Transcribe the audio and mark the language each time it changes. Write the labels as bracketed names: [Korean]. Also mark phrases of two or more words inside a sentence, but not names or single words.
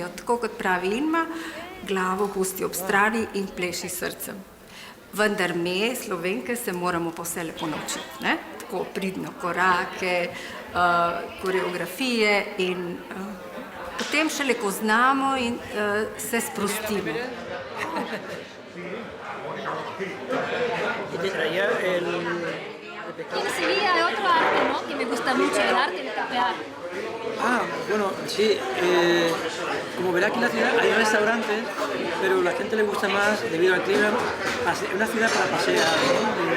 [Slovenian] Tako kot pravi Inma, glavo pusti ob strani in pleši srcem. Vendar me, Slovenke, se moramo pa vse lepo naučiti, ne? Tako pridno korake, koreografije in potem šele ko znamo in se sprostimo. [Spanish] En Sevilla hay otro arte, ¿no? Que me gusta mucho, el arte de capear. Bueno, sí. Como verá aquí en la ciudad hay restaurantes, pero a la gente le gusta más, debido al clima, una ciudad para pasear, ¿no?